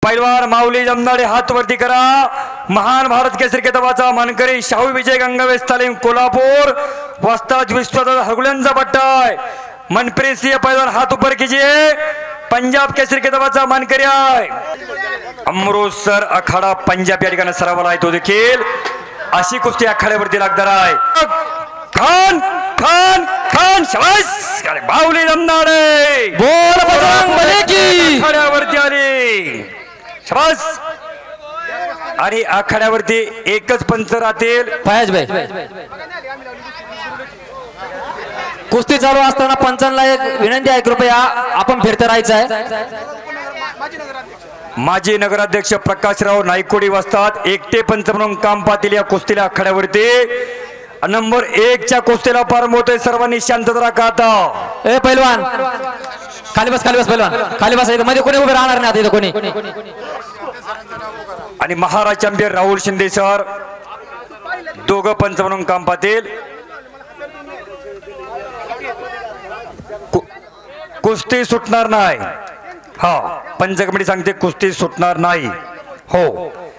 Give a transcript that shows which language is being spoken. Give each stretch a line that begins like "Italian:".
Marathi: पैलवान माऊली जमनाडे हात वरती करा। महान भारत केसरी किताबाचा मानकरी शाहू विजय गंगावेस तालीम कोल्हापूर वस्ताद विश्वनाथ हरगुल्यांचा पट्टा आहे।
Hindi: मनप्रीत सिंह पैलवान हात ऊपर कीजिए।
Marathi: पंजाब केसरी किताबाचा मानकरी आहे। अमृतसर अखाडा पंजाब या ठिकाणी सरावाला आहे तो देखील अशी कुस्ती आखाड्यावरती लागणार आहे। खान खान खान शाबास माऊली जमनाडे
Hindi: बोल बजरंग बली की
Marathi: आखाड्यावरती आली शाबास। आणि आखाड्यावरती एकच पंच राहतील। फयाज भाई कुस्ती चालू असताना पंचांना एक विनंती आहे, कृपया आपण फिरते राहायचं आहे। माजी नगराध्यक्ष प्रकाशराव नाईकोडी वस्तात एकटे पंच म्हणून काम पाहतील या कुस्तीला आखाड्यावरती। नंबर 1 च्या कुस्तीला प्रारंभ होतोय। सर्वांनी शांतता राखा आता। ए पैलवान खाली बस पैलवान खाली बस। इथं मध्ये कोणी उभे राहणार नाही आता इथं कोणी। आणि महाराज चॅम्पियन राहुल शिंदे सर दोघं पंच म्हणून काम पाहतील। कुस्ती सुटणार नाही। हा पंच कमिटी सांगते कुस्ती सुटणार नाही हो।